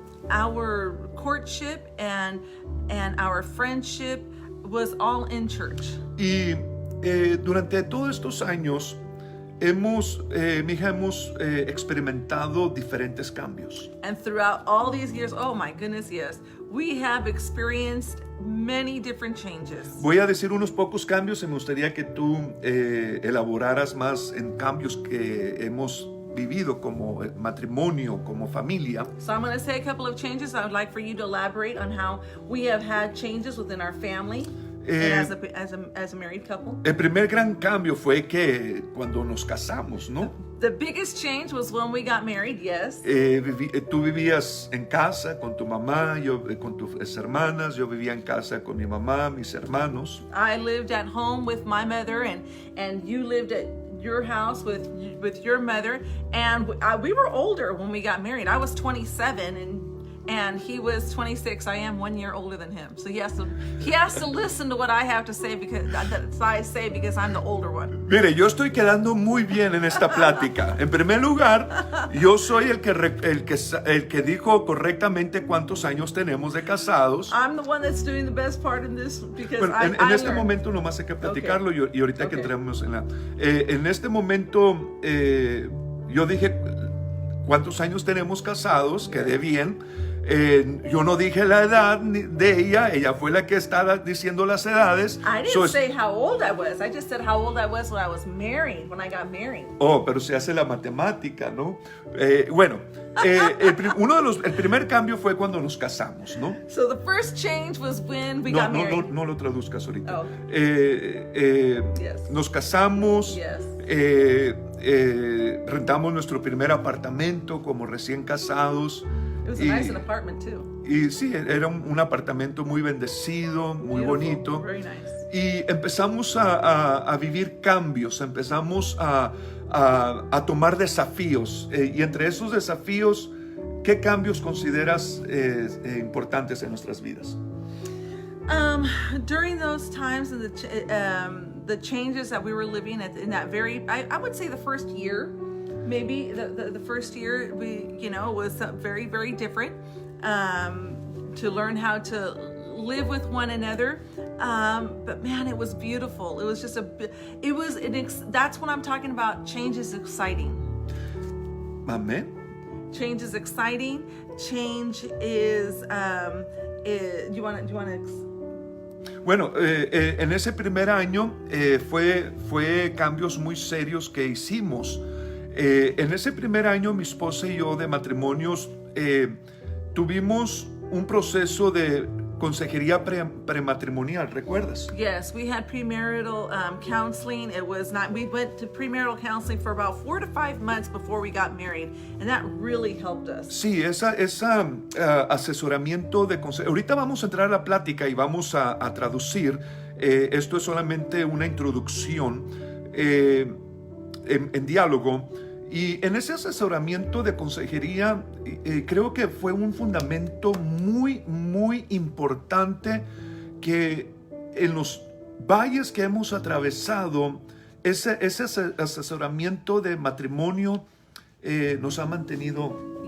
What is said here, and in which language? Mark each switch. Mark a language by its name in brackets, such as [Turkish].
[English] Our courtship and our friendship was all in church. [Spanish] Y durante todos estos años mi hija hemos experimentado diferentes cambios. [English] And throughout all these years, oh my goodness, yes, we have experienced many different changes. [Spanish] Voy a decir unos pocos cambios y me gustaría que tú elaboraras más en cambios que hemos vivido como matrimonio, como familia. [English] So I'm going to say a couple of changes. I would like for you to elaborate on how we have had changes within our family and as a married couple. [Spanish] El primer gran cambio fue que cuando nos casamos, ¿no? [English] The biggest change was when we got married, yes. [Spanish] Tú vivías en casa con tu mamá, yo con tus hermanas, yo vivía en casa con mi mamá, mis hermanos. [English] I lived at home with my mother and you lived at your house with your mother, and we were older when we got married. I was 27 and he was 26. I am 1 year older than him, so he has to listen to what I have to say because I'm the older one. [Spanish] Mire, yo estoy quedando muy bien en esta plática. En primer lugar, yo soy el que dijo correctamente cuántos años tenemos de casados. [English] I'm the one that's doing the best part in this because [Spanish] bueno, en este momento nomás hay que platicarlo. [English] Okay. [Spanish] y ahorita que entremos en este momento yo dije cuántos años tenemos casados, quedé bien. Yo no dije la edad de ella fue la que estaba diciendo las edades. [English] I didn't say how old I was. I just said how old I was when I got married. [Spanish] Oh, pero se hace la matemática, ¿no? Bueno, el primer cambio fue cuando nos casamos, ¿no? [English] So the first change was when we got married. [Spanish] No lo traduzcas ahorita. [English] Oh. Yes. [Spanish] Nos casamos. [English] Yes. [Spanish] Rentamos nuestro primer apartamento como recién casados. [English] It was a nice apartment too. [Spanish] Y sí, era un apartamento muy bendecido, muy bonito. [English] Very nice. [Spanish] Y empezamos a vivir cambios, empezamos a tomar desafíos. Y entre esos desafíos, ¿qué cambios consideras importantes en nuestras vidas? [English] During those times and the changes that we were living in that I would say the first year. Maybe the first year was very, very different to learn how to live with one another. But man, it was beautiful. It was just that's what I'm talking about. Change is exciting. [Spanish] Amén. [English] Change is exciting. Change is, do you want to [Spanish] Bueno, en ese primer año fue cambios muy serios que hicimos. En ese primer año, mi esposa y yo de matrimonios tuvimos un proceso de consejería prematrimonial, ¿recuerdas? [English] Yes, we had premarital counseling. We went to premarital counseling for about 4 to 5 months before we got married, and that really helped us. [Spanish] Sí, esa asesoramiento de consejo. Ahorita vamos a entrar a la plática y vamos a traducir. Esto es solamente una introducción en diálogo. Y en ese asesoramiento de consejería, creo que fue un fundamento muy, muy importante que en los valles que hemos atravesado, ese asesoramiento de matrimonio nos ha mantenido